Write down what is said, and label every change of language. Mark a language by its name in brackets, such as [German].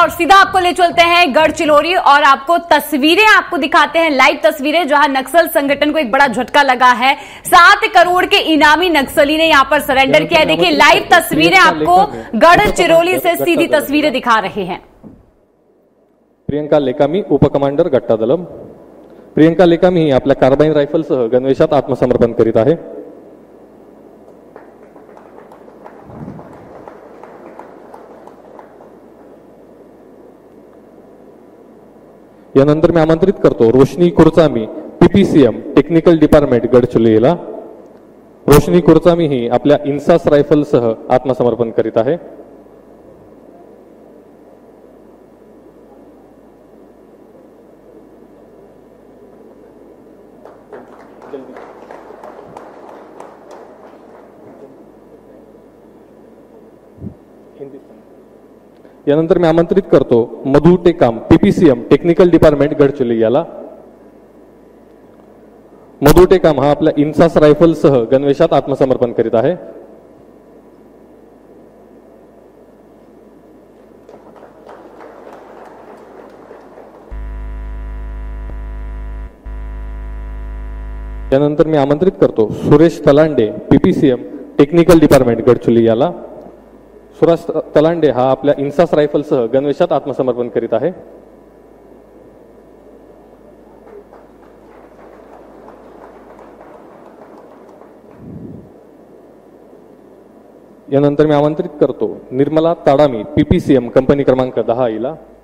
[Hindi] और सीधा आपको ले चलते हैं गढ़चिरौली और आपको तस्वीरें आपको दिखाते हैं, लाइव तस्वीरें जहां नक्सल संगठन को एक बड़ा झटका लगा है। 7 करोड़ के इनामी नक्सली ने यहां पर सरेंडर किया है। देखिए लाइव तस्वीरें आपको गढ़चिरौली से सीधी तस्वीरें दिखा रहे हैं। [Marathi] प्रियंका लेकामी, उपकमांडर गट्टा दलम। प्रियंका लेकामी ही आपल्या कार्बाइन रायफलसह गणवेशात आत्मसमर्पण करीत आहे। यानंतर मी आमंत्रित करतो रोशनी कुरचामी, पीपीसीएम टेक्निकल डिपार्टमेंट गडचिरोलीला। रोशनी कुरचामी ही आपल्या इन्सास रायफलसह आत्मसमर्पण करीत आहे। यानंतर मी आमंत्रित करतो मधु Tekam, PPCM technical department Gadchiroli याला। मधु टेकाम हा आपल्या इन्सास रायफलसह गणवेशात आत्मसमर्पण करीत आहे। यानंतर मी आमंत्रित करतो Suresh तलांडे, PPCM technical department Gadchiroli याला। सुरेश तलांडे हा आपल्या इन्सास रायफलसह गणवेशात आत्मसमर्पण करीत आहे। यानंतर मी आमंत्रित करतो निर्मला ताडामी, पीपीसीएम कंपनी क्रमांक 10 ला।